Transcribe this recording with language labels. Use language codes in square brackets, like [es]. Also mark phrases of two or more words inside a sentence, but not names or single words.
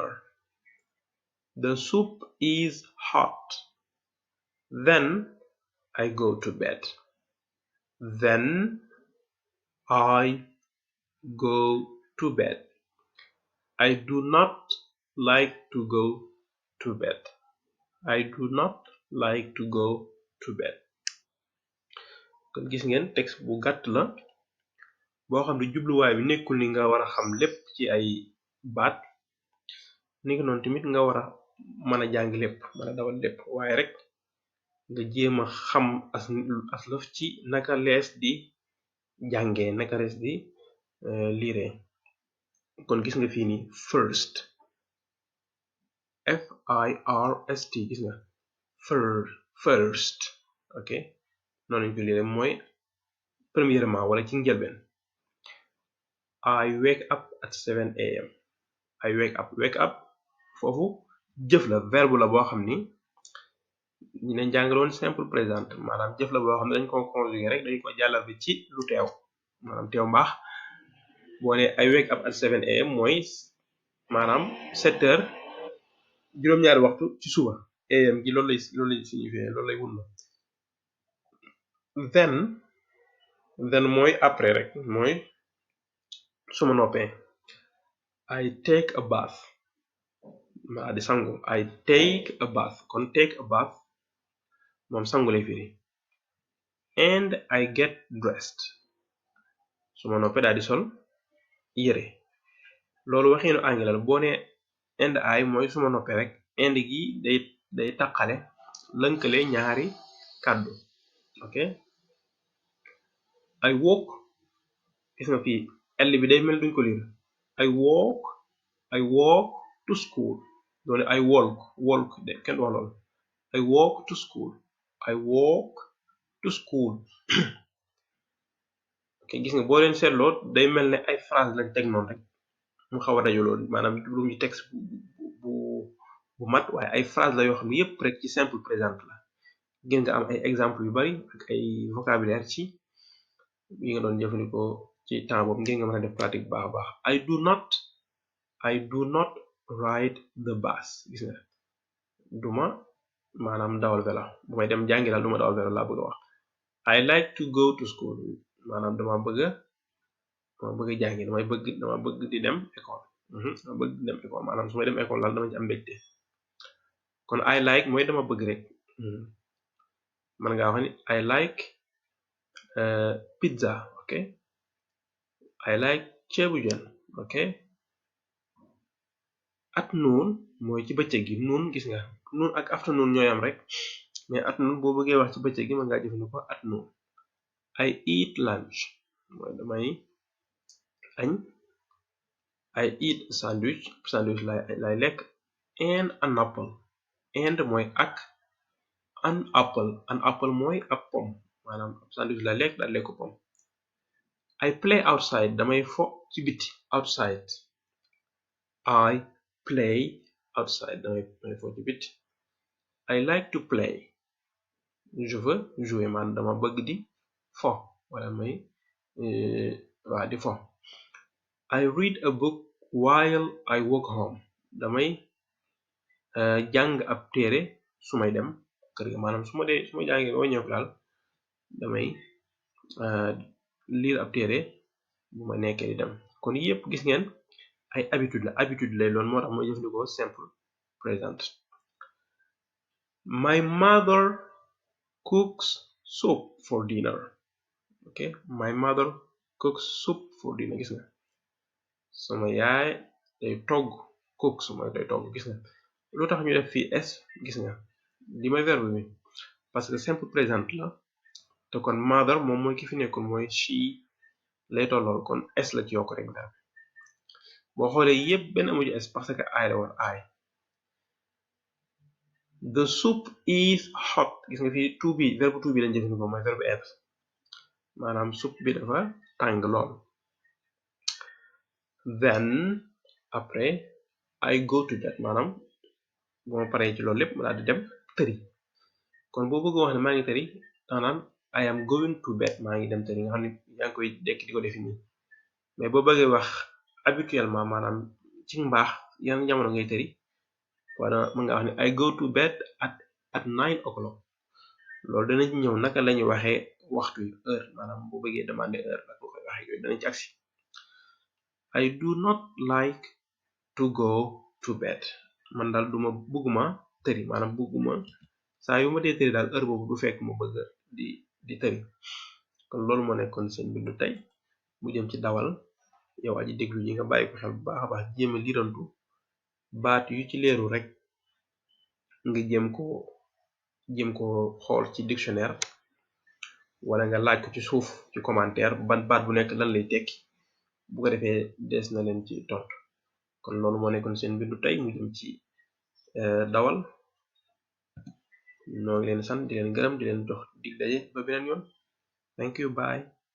[en] The soup is hot. Then I go to bed. I do not like to go to bed. [wo] Kon gis ngeen texte bu gàtt la boo xam ne jubluwaay bi nekkul ni nga war a xam lépp ci ay baat ni ko noonu tamit nga war a mën a jàng lépp mën a dawal lépp waaye rek nga jéem a xam aslëf ci naka lees di jàngee naka lees di liire kon gis nga fii nii first FIRST gis nga first ok noonu lañ ko liire mooy premièrement wala ci njëlbeen [en] I wake up at 7 a.m. I wake up [wo] foofu jëf la verbe la boo xam ni ñu ne jàngaloon [fr] simple présent [wo] maanaam jëf la boo xam ne dañ ko conjuguer rek dañ ko jàllal bi ci lu teew maanaam teew mbaax boo ne [en] I wake up at 7 a.m. [wo] mooy maanaam 7 heures juróom-ñaari waxtu ci suba am gi loolu lay signifier loolu lay wunna then mooy après rek mooy suma noppee [en] I take a bath [wo] maa di sangu [en] I take a bath [wo] kon [en] take a bath [wo] moom sangu lay firi [en] and I get dressed [wo] suma noppee daal di sol yére loolu waxiinu anglais la boo ne [en] and I [wo] mooy suma noppee rek and gi day taqale lënkale ñaari kàddu ok [en] I walk [wo] gis nga fii L bi day mel duñ ko liir I walk to school doone I walk de kenn wax lool [en] I walk to school. I walk to school. [wo] ok gis nga boo leen seetloo day mel ne ay phrase lañ teg noonu rek mu xaw a dajaloo maanaam jubluwuñu texte bu bu mat waaye ay phrase la yoo xam ne yépp rek ci [fr] simple présent [wo] la gën nga am ay exemple yu bari ak ay vocabulaire ci yi nga doon jëfandikoo ci temps boobu ngeen nga mën a def pratique bu baax a baax [en] I do not ride the bus [wo] gis nga duma maanaam dawal vélo bu may dem jàngi daal duma dawal vélo laa bëgg a wax [en] I like to go to school [wo] maanaam dama bëgg jàngi dama bëgg di dem école dama bëgg di dem école maanaam su may dem école daal dama ci am mbégte kon [en] I like [wo] mooy dama bëgg rek man ngaa wax ni [en] I like pizza [wo] ok [en] I like [wo] ceebu jën ok [en] at noon [wo] mooy ci bëccëg gi noon gis nga noon ak afternoon ñooy am rek mais [en] at noon [wo] boo bëggee wax ci bëccëg gi mën ngaa jëfandikoo at [en] noon I eat lunch [wo] mooy damay añ [en] I eat sandwich [wo] lay lekk [en] and an apple and [wo] mooy ak [en] an apple mooy [wo] ab pomme maanaam sandwich lay lekk daal lekk pomme [en] I play outside [wo] damay fo ci biti [en] outside I play outside [wo] damay fo ci biti [en] I like to play [fr] je veux jouer [wo] man dama bëgg di fo wala may waa di fo [en] I read a book while I walk home [wo] damay jàng ab téere su may dem kër ga maanaam su ma jàngee ba ñëw daal damay lire ab téere bu ma nekkee di dem kon yépp gis ngeen ay habitude lay loon moo tax mooy jëfandikoo [en] simple present my mother cooks soup for dinner [wo] ok [en] my mother cooks soup for dinner [wo] gis nga sama yaay day togg cooks mooy day togg gis nga lu tax ñu def fii s gis nga li may verbe bi [fr] parce que simple présent [wo] la te kon mother moom mooy ki fi nekkoon mooy she lay tollool kon s la ci yokk rek daal boo xoolee yépp benn amu ci s [fr] parce que [wo] I la woon I [en] the soup is hot [wo] gis nga fii [en] to be [wo] verbe [en] to be [wo] lañ jëfandikoo mooy [fr] verbe être [wo] maanaam soup bi dafa tàng lool then après [en] I go to bed [wo] maanaam bu ma paree ci loolu lépp ma daal di dem tëri kon boo bëgg wax ne maa ngi tëri maanaam [en] I am going to bed [wo] maa ngi dem tëri nga xam ne yaa ngi koy dekk di ko defi nii mais boo bëggee wax habituellement maanaam ci mbaax yan jamono ngay tëri wala mën nga wax ne [en] I go to bed at 9 o'clock [wo] loolu danañ ñëw naka lañuy waxee waxtu yi heure maanaam boo bëggee demander heure ak boo koy waxee yooyu danañ ci agsi [en] I do not like to go to bed [wo] man daal bëgguma tëri maanaam bëgguma saa yu ma dee tëri daal heure boobu du fekk ma bëgg di tëri kon loolu moo nekkoon seen bindu tey mu jëm ci dawal yow aji déglu yi nga bàyyi ko xel bu baax a baax jéem a liirantu baat yu ci leeru rek nga jéem ko xool ci dictionnaire wala nga laaj ko ci suuf ci commentaire ban baat bu nekk lan lay tekki bu ko defee des na leen ci tontu kon loolu moo nekkoon seen bindu tey mu jëm ci dawal noo ngi leen sant di leen gërëm di leen jox dig daje ba beneen yoon [en] thank you bye